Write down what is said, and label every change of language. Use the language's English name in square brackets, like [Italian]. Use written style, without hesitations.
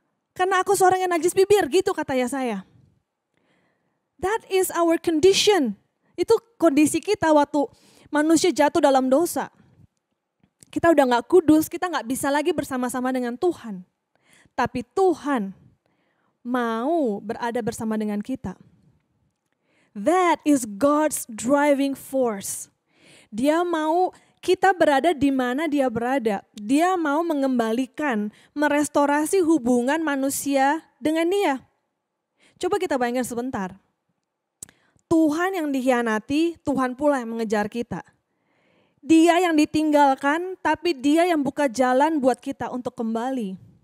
[Indonesian] Karena aku seorang yang najis bibir, gitu kata Yesaya. [English] That is our condition. [Indonesian] Itu kondisi kita waktu manusia jatuh dalam dosa. Kita udah gak kudus, kita gak bisa lagi bersama-sama dengan Tuhan. Tapi Tuhan mau berada bersama dengan kita. [English] That is God's driving force. [Indonesian] Dia mau kita berada di mana dia berada. Dia mau mengembalikan, merestorasi hubungan manusia dengan dia. Coba kita bayangkan sebentar. Tuhan yang dikhianati, Tuhan pula yang mengejar kita. Dia yang ditinggalkan, tapi dia yang buka jalan buat kita untuk kembali.